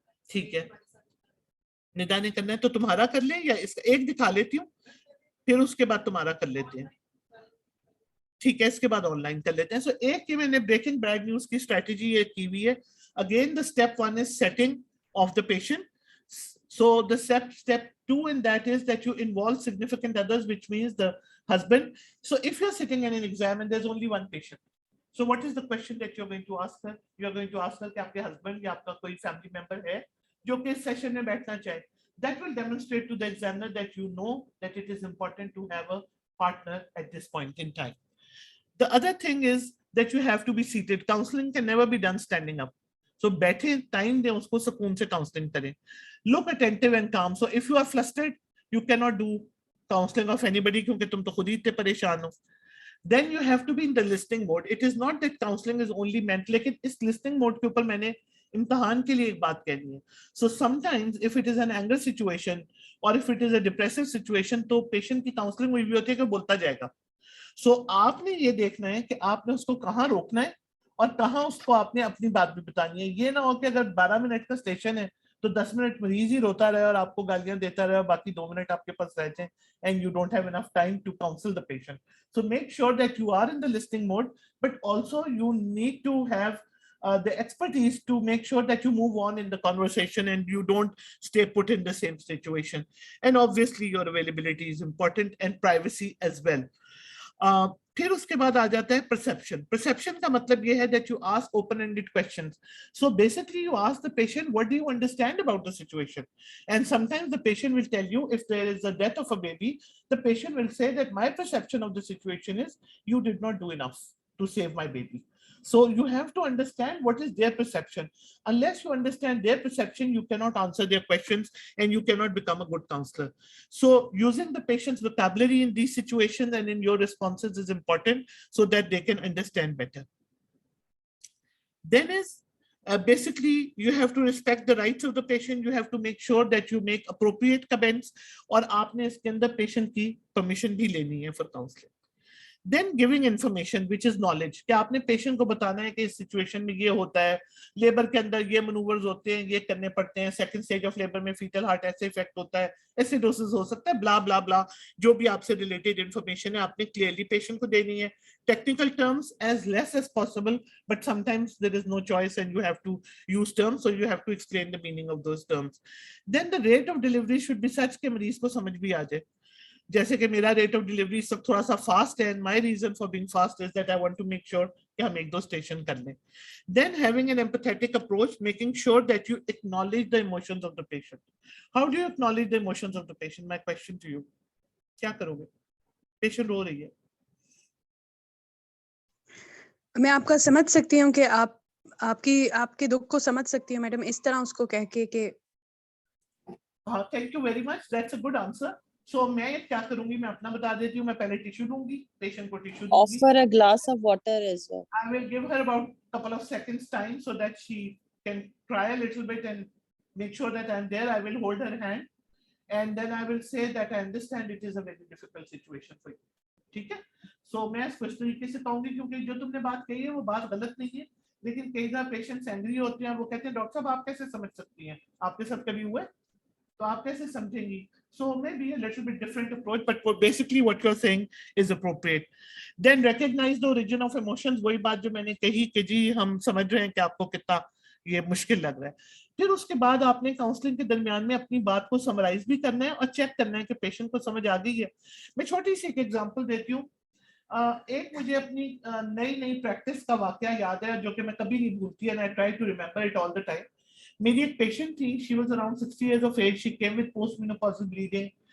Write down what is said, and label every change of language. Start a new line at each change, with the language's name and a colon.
Hindi: ठीक है, निदा ने करना है तो तुम्हारा कर ले, या इसका एक दिखा लेती हूँ, फिर उसके बाद तुम्हारा कर लेते हैं. ठीक है, इसके बाद ऑनलाइन कर लेते हैं. सो एक की मैंने ब्रेकिंग बैड न्यूज की स्ट्रेटजी ये की हुई है.
English: Again the step 1 is setting of the patient. So the step 2 in that is that you involve significant others, which means the husband. So if you're sitting in an exam and there's only one patient, so what is the question that you're going to ask her? You're going to ask her
Hindi: कि आपके husband या आपका कोई family member है जो कि इस session में बैठना चाहे.
English: That will demonstrate to the examiner that you know that it is important to have a partner at this point in time. The other thing is that you have to be seated. Counseling can never be done standing up.
Hindi: So बैठे time दें उसको, सुकून से counseling करें.
English: Look attentive and calm. So if you are flustered, you cannot do counseling of anybody
Hindi: क्योंकि तुम तो खुद ही इतने परेशान हो.
English: Then you have to be in the listening mode. It is not that counseling is only meant,
Hindi: लेकिन इस listening mode के ऊपर मैंने इम्तिहान के लिए एक बात कहनी है.
English: So sometimes if it is an anger situation or if it is a depressive situation,
Hindi: तो patient की counseling हुई भी होती है कि बोलता जाएगा. So आपने ये देखना है कि आपने उसको कहाँ रोकना है और कहाँ उसको आपने अपनी बात भी बतानी है. ये ना हो कि अगर 12 मिनट का स्टेशन है तो 10 मिनट मरीज ही रोता रहे और आपको गालियां देता रहे और बाकी 2 मिनट आपके पास रह जाए,
English: and you don't have enough time to counsel the patient. So make sure that you are in the listening mode, but also you need to have the expertise to make sure that you move on in the conversation and you don't stay put in the same situation. And obviously your availability is important and privacy as well.
Hindi: फिर उसके बाद आ जाता है perception.
English: Perception
Hindi: का मतलब ये है
English: that you ask open-ended questions. So basically you ask the patient, what do you understand about the situation? And sometimes the patient will tell you, if there is a death of a baby, the patient will say that my perception of the situation is you did not do enough to save my baby. So you have to understand what is their perception. Unless you understand their perception, you cannot answer their questions and you cannot become a good counselor. So using the patient's vocabulary in these situations and in your responses is important so that they can understand better. Then is Basically, you have to respect the rights of the patient. You have to make sure that you make appropriate comments.
Hindi: और आपने इसके अंदर patient की permission भी लेनी है
English: for counseling. Then giving information which is knowledge,
Hindi: कि आपने पेशेंट को बताना है कि इस सिचुएशन में ये होता है, लेबर के अंदर ये मनूवर्स होते हैं, ये करने पड़ते हैं, सेकंड स्टेज ऑफ लेबर में फीटल हार्ट ऐसे इफेक्ट होता है, एसिडोसिस हो सकता है, ब्ला ब्ला ब्ला, जो भी आपसे रिलेटेड इंफॉर्मेशन है आपने क्लियरली पेशेंट को देनी है.
English: Technical terms as less as possible, but sometimes there is no choice and you have to use terms, so you have to explain the meaning of those terms. Then the rate of delivery should be such
Hindi: कि मरीज को समझ भी आ जाए. जैसे कि मेरा rate of delivery सब थोड़ा सा फास्ट है,
English: and my reason for being fast is that I want to make sure
Hindi: कि हम एक दो स्टेशन कर लें.
English: Then having an empathetic approach, making sure that you acknowledge the emotions of the patient. How do you acknowledge the emotions of the patient? My question to you,
Hindi: क्या करोगे? Patient रो रही है, मैं आपका समझ सकती हूँ कि आपके दुख को समझ सकती हूँ मैडम, इस तरह उसको कह के. हाँ,
English: Thank you very much, that's a good answer.
Hindi: सो मैं क्या करूंगी, मैं अपना बता देती हूँ. मैं पहले टिश्यू दूंगी, पेशेंट को टिश्यू दूंगी.
English: Offer a glass of water as well. I will give her about a couple of seconds time so that she can cry a little bit and make sure that I'm there. I will hold her hand and then I will say that I understand it is a very difficult situation for you.
Hindi: ठीक है? So मैं इसको इस तरीके से कहूंगी, क्योंकि जो तुमने बात कही है वो बात गलत नहीं है, लेकिन कई बार पेशेंट्स एंग्री होते हैं, वो कहते हैं डॉक्टर साहब आप कैसे समझ सकती हैं, आपके साथ कभी हुआ है तो आप कैसे समझेंगी?
English: So maybe a little bit different approach, but basically what you're saying is appropriate. Then recognize the origin of emotions.
Hindi: वही बात जो मैंने कही कि जी हम समझ रहे हैं कि आपको कितना ये मुश्किल लग रहा है. फिर उसके बाद आपने काउंसलिंग के दरमियान में अपनी बात को समराइज भी करना है और चेक करना है कि पेशेंट को समझ आ गई है. मैं छोटी सी एक एग्जांपल देती हूँ. एक मुझे अपनी नई प्रैक्टिस का वाकया याद है जो कि मैं कभी नहीं भूलती,
English: and I try to remember it all the time.
Hindi: मेरी एक पेशेंट थी,
English: she was around 60 years of age. She came with postmenopausal bleeding.